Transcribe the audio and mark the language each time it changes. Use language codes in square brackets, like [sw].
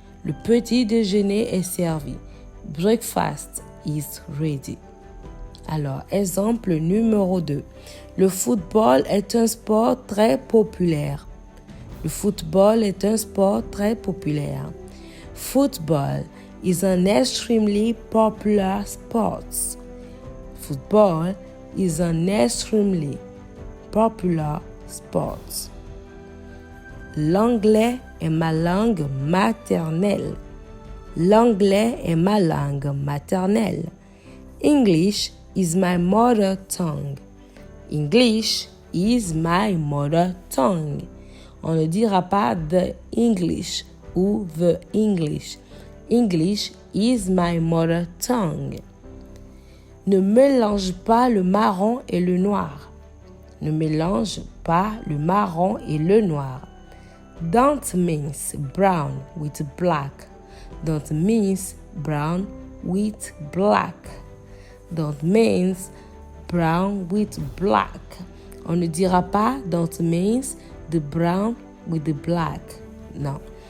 [fr] Le petit déjeuner est servi. [en] Breakfast is ready. [fr] Alors, exemple numéro 2. Le football est un sport très populaire. Le football est un sport très populaire. [en] Football is an extremely popular sport. Football is an extremely popular sport. [fr] L'anglais est ma langue maternelle. L'anglais est ma langue maternelle. [en] English is my mother tongue. English is my mother tongue. [fr] On ne dira pas [en] the English [fr] ou the English. [en] English is my mother tongue. [fr] Ne mélange pas le marron et le noir. Ne mélange pas le marron et le noir. [en] Don't mix brown with black. Don't mix brown with black. Don't mix brown with black. [fr] On ne dira pas [en] don't mix the brown with the black. [fr] Non.